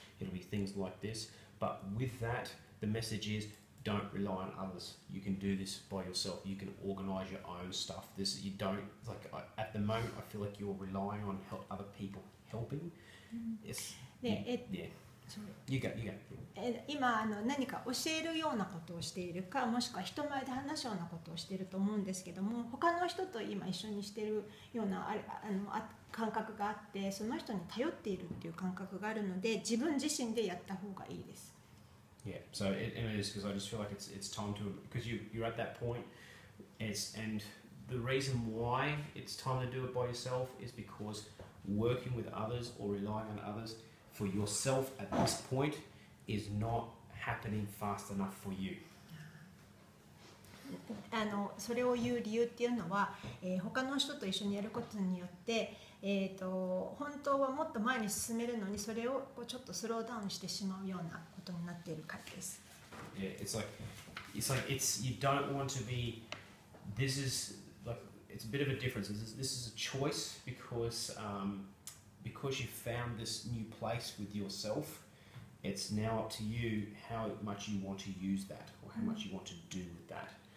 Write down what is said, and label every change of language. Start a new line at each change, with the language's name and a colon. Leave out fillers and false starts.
English: It'll be things like this. But with that, the message is don't rely on others. You can do this by yourself. You can organise your own stuff. You don't at the moment. I feel like you're relying on other people helping. Yes.
Japanese: で、
English: You go.
Japanese: 今何か教えるようなことをしているか、もしくは人前で話すようなことをしていると思うんですけども、他の人と今一緒にしているような感覚があって、その人に頼っているっていう感覚があるので、自分自身でやった方がいいです。
English: Yeah, so it is because I just feel like it's time to, because you're at that point, and the reason why it's time to do it by yourself is because working with others or relying on others for yourself at this point is not happening fast enough for you.
Japanese: それを言う理由っていうのは、他の人と一緒にやることによって、本当はもっと前に進めるのに、それをちょっとスローダウンしてしまうようなことになっているからです。
English: Yeah, it's like you don't want to be. This is like it's a bit of a difference. This is a choice because you found this new place with yourself. It's now up to you how much you want to use that or how much you want to do with that.